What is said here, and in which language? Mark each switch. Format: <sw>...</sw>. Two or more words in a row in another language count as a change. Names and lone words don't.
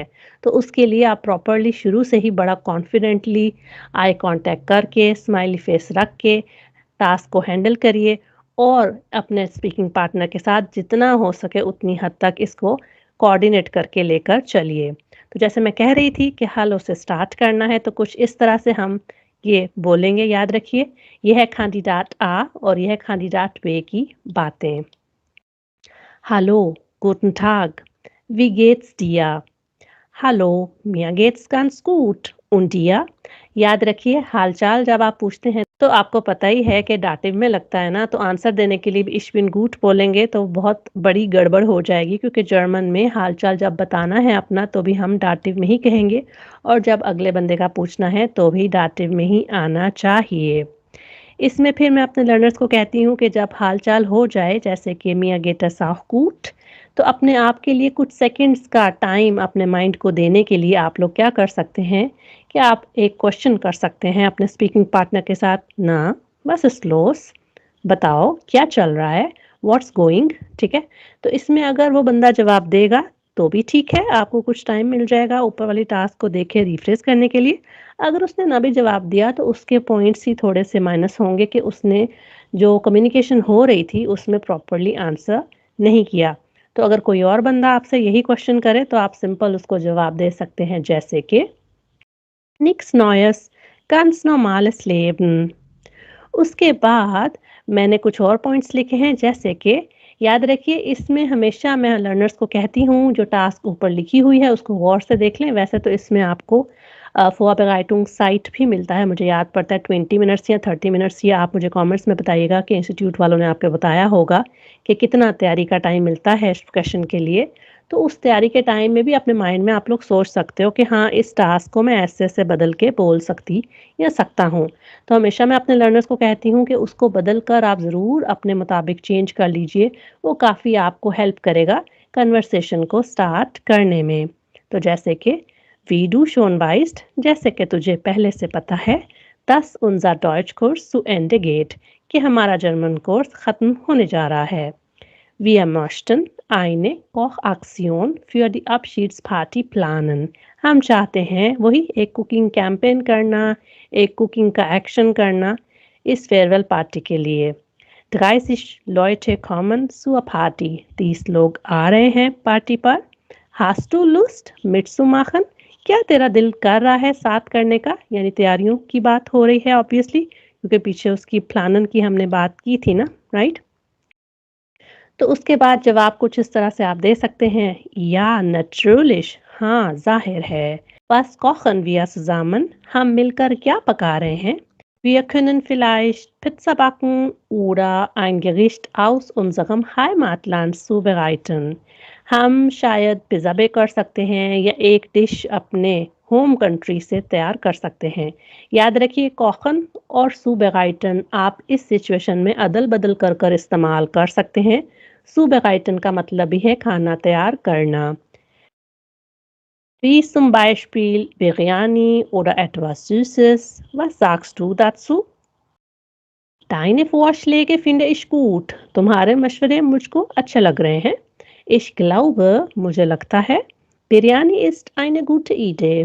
<hi>तो उसके लिए आप प्रॉपरली शुरू से ही बड़ा कॉन्फिडेंटली आई कांटेक्ट करके, स्माइली फेस रख के टास्क को हैंडल करिए और अपने स्पीकिंग पार्टनर के साथ जितना हो सके उतनी हद तक इसको कोऑर्डिनेट करके लेकर चलिए। तो जैसे मैं कह रही थी कि हेलो से स्टार्ट करना है, तो कुछ इस तरह से हम ये बोलेंगे, याद रखिए। ये है कैंडिडेट A और ये है कैंडिडेट B की बातें।</hi> <de>Hallo, guten Tag. Wie geht's dir? Hallo, mir geht's ganz gut. Und dir?</de> <hi>याद रखिए, हालचाल जब आप पूछते हैं तो आपको पता ही है कि दाटिव में लगता है ना, तो आंसर देने के लिए भी</hi> <de>ich bin gut</de> <hi>बोलेंगे तो बहुत बड़ी गड़बड़ हो जाएगी, क्योंकि जर्मन में हालचाल जब बताना है अपना तो भी हम दाटिव में ही कहेंगे और जब अगले बंदे का पूछना है तो भी दाटिव में ही आना चाहिए। इसमें फिर मैं अपने लर्नर्स को कहती हूँ कि जब हाल-चाल हो जाए, जैसे कि</hi> <de>mir geht es auch gut,</de> <hi>तो अपने आप के लिए कुछ सेकंड्स का टाइम अपने माइंड को देने के लिए आप लोग क्या कर सकते हैं कि आप एक क्वेश्चन कर सकते हैं अपने स्पीकिंग पार्टनर के साथ,</hi> <de>na, was los,</de> <hi>बताओ क्या चल रहा है,</hi> <en>what's going,</en> <hi>ठीक है। तो इसमें अगर वो बंदा जवाब देगा तो भी ठीक है, आपको कुछ टाइम मिल जाएगा ऊपर वाली टास्क को देखे रिफ्रेश करने के लिए। अगर उसने ना भी जवाब दिया तो उसके पॉइंट्स ही थोड़े से माइनस होंगे कि उसने जो कम्युनिकेशन हो रही थी उसमें प्रॉपरली आंसर नहीं किया। तो अगर कोई और बंदा आपसे यही क्वेश्चन करे तो आप सिंपल उसको जवाब दे सकते हैं, जैसे कि</hi> <de>nichts Neues, ganz normales Leben।</de> <hi>उसके बाद मैंने कुछ और पॉइंट्स लिखे हैं, जैसे कि याद रखिए इसमें हमेशा मैं लर्नर्स को कहती हूँ जो टास्क ऊपर लिखी हुई है उसको गौर से देख लें। वैसे तो इसमें आपको Vorbereitung साइट भी मिलता है, मुझे याद पड़ता है 20 मिनट्स या 30 मिनट्स, या आप मुझे कमेंट्स में बताइएगा कि इंस्टीट्यूट वालों ने आपको बताया होगा कि कितना तैयारी का टाइम मिलता है इस क्वेश्चन के लिए। तो उस तैयारी के टाइम में भी अपने माइंड में आप लोग सोच सकते हो कि हाँ, इस टास्क को मैं ऐसे-ऐसे बदल के बोल सकती या सकता हूँ। तो हमेशा मैं अपने लर्नर्स को कहती हूँ कि उसको बदल कर आप ज़रूर अपने मुताबिक चेंज कर लीजिए, वो काफ़ी आपको हेल्प करेगा कन्वर्सेशन को स्टार्ट करने में।</hi> <de>तो जैसे कि wie du schon weißt,</de> <hi>जैसे कि तुझे पहले से पता है,</hi> <de>dass unser Deutschkurs zu Ende geht,</de> <hi>कि हमारा जर्मन कोर्स ख़त्म होने जा रहा है।</hi> <de>Wir möchten eine Kochaktion für die Abschiedsparty planen।</de> <hi>हम चाहते हैं वही एक कुकिंग कैंपेन करना, एक कुकिंग का एक्शन करना इस फेयरवेल पार्टी के लिए।</hi> <de>30 Leute kommen zur Party।</de> <hi>30 लोग आ रहे हैं पार्टी पर।</hi> <de>Hast du Lust mitzumachen?</de> <hi>क्या तेरा दिल कर रहा है साथ करने का? यानी तैयारियों की बात हो रही है ऑब्वियसली, क्योंकि पीछे उसकी प्लानन की हमने बात की थी ना, राइट। तो उसके बाद जवाब कुछ इस तरह से आप दे सकते हैं, या natürlich, हाँ जाहिर है।</hi> <de>Was kochen wir zusammen?</de> <hi>हम मिलकर क्या पका रहे हैं?</hi> <de>Wir können vielleicht Pizza backen oder ein Gericht aus unserem Heimatland zubereiten।</de> <hi>हम शायद पिज़्ज़ा बेक कर सकते हैं या एक डिश अपने होम कंट्री से तैयार कर सकते हैं। याद रखिए कोखन और zubereiten आप इस सिचुएशन में अदल-बदल कर कर इस्तेमाल कर सकते हैं। zubereiten का मतलब भी है खाना तैयार करना।</hi> <de>Wie zum Beispiel Biryani oder etwas Süßes. Was sagst du dazu? Deine Vorschläge finde ich gut।</de> <hi>तुम्हारे मशवरे मुझको अच्छे लग रहे हैं।</hi> <de>Ich glaube,</de> <hi>मुझे लगता है,</hi> <de>बिरयानी ist eine gute Idee।</de>